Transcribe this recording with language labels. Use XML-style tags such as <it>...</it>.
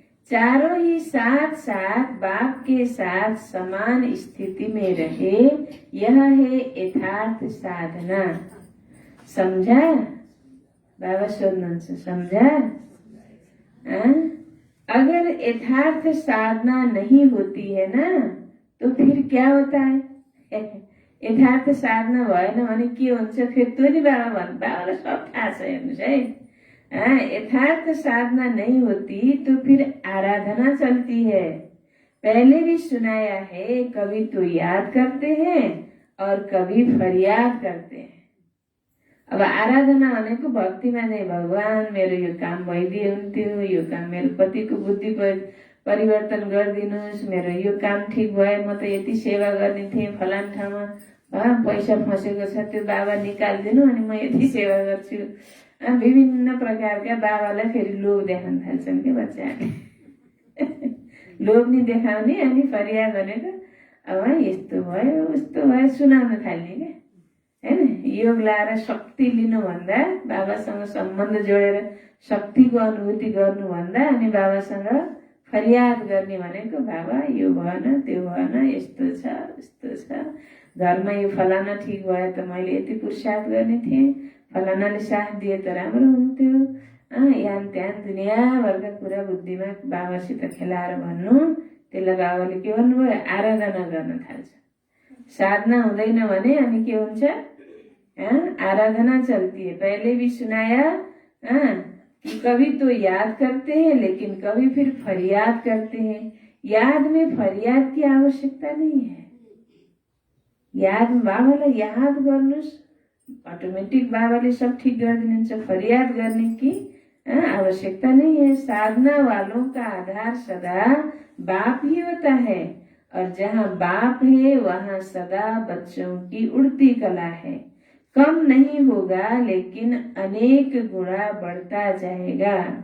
<hi>चारों ही साथ साथ बाप के साथ समान स्थिति में रहे, यह है यथार्थ साधना। समझा?</hi> <ne>बाबा सोध्नुहुन्छ, समझा?</ne> <hi>अगर यथार्थ साधना नहीं होती है ना तो फिर क्या होता है?</hi> <ne>यथार्थ साधना भएन भने के हुन्छ? फिर त्यो नि बाबालाई सब थाहा छ, हेर्नुहोस् है।</ne> <hi>यथार्थ साधना नहीं होती तो फिर आराधना चलती है। पहले भी सुनाया है, कभी तो याद करते हैं और कभी फरियाद करते हैं।</hi> <ne>अब आराधना भनेको भक्तिमा नै, भगवान मेरो यो काम भइदिए हुन्थ्यो, यो काम मेरो पतिको बुद्धि परिवर्तन गरिदिनुहोस्, मेरो यो काम ठिक भए म त यति सेवा गर्ने थिएँ फलान ठाउँमा, पैसा फसेको छ त्यो बाबा निकालिदिनु अनि म यति सेवा गर्छु। विभिन्न प्रकारका बाबालाई फेरि लोभ देखाउन थाल्छन् के बच्चाहरूले। लोभ नि देखाउने अनि फरियाद भनेको अब यस्तो भयो उस्तो भयो सुनाउन थाल्ने क्या हैन। योग लाएर शक्ति लिनुभन्दा, बाबासँग सम्बन्ध जोडेर शक्तिको अनुभूति गर्नुभन्दा अनि बाबासँग फरियाद गर्ने भनेको बाबा यो भएन त्यो भएन, यस्तो छ उस्तो छ, घरमा यो फलाना ठिक भयो त मैले यति पुरुषार्थ गर्ने थिएँ, फलानाले साथ दिए त राम्रो हुन्थ्यो। यान त्यान दुनियाँभरका कुरा बुद्धिमा बाबासित खेलाएर भन्नु, त्यसलाई बाबाले के भन्नुभयो? आराधना गर्न थाल्छ। साधना हुँदैन भने अनि के हुन्छ?</ne> <hi>आराधना चलती है। पहले भी सुनाया कि कभी तो याद करते हैं लेकिन कभी फिर फरियाद करते हैं। याद में फरियाद की आवश्यकता नहीं है।</hi> <ne>याद बाबालाई याद गर्नुस्, ऑटोमेटिक बाबाले सब ठीक गरिदिनुहुन्छ।</ne> <hi>फरियाद करने की आवश्यकता नहीं है। साधना वालों का आधार सदा बाप ही होता है और जहाँ बाप है वहाँ सदा बच्चों की उड़ती कला है। कम नहीं होगा लेकिन अनेक गुणा बढ़ता जाएगा।</hi>